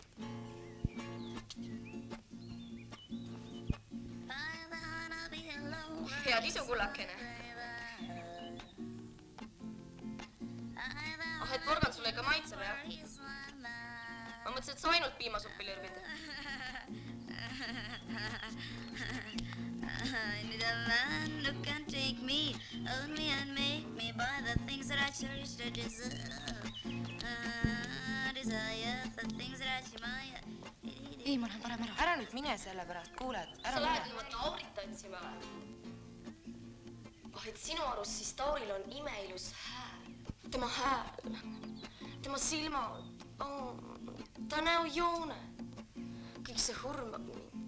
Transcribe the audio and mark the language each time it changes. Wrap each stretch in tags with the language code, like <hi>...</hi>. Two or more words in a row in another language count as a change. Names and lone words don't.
<et>Head isu, kullakene. Et porgand sulle ikka maitseb, jah? Ma mõtlesin, et sa ainult piimasuppi lirvid.</et> <en>I need a man who can take me, own me and make me buy the things that I cherish to deserve. Desire the things that I admire.</en> <et>Ei, ma lähen parem ära. Ära nüüd mine selle pärast, kuuled? Sa lähed ilma Taurit tantsima või? Et sinu arust siis Tauril on imeilus hääl. Tema hääl, tema silmad, ta näojoone. Kõik see hõrmab mind.</et>